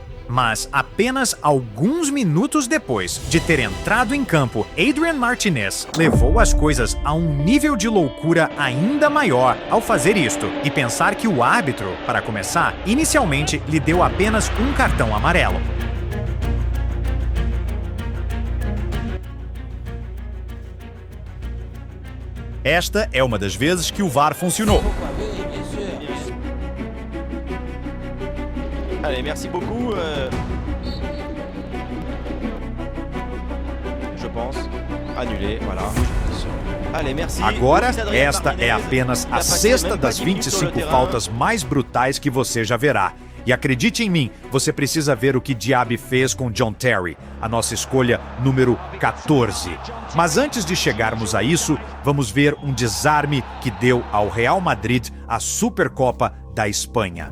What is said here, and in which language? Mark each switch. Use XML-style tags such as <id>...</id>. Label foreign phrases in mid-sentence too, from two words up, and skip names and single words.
<pt>Mas apenas alguns minutos depois de ter entrado em campo, Adrian Martinez levou as coisas a um nível de loucura ainda maior ao fazer isto e pensar que o árbitro, para começar, inicialmente lhe deu apenas um cartão amarelo. Esta é uma das vezes que o VAR funcionou.</pt> <fr>Allez, merci beaucoup. Je pense. Annulé, voilà. Allez, merci.</fr> <pt>Agora, esta é apenas a sexta das 25 faltas mais brutais que você já verá. E acredite em mim, você precisa ver o que Diaby fez com John Terry, a nossa escolha número 14. Mas antes de chegarmos a isso, vamos ver um desarme que deu ao Real Madrid a Supercopa da Espanha.</pt>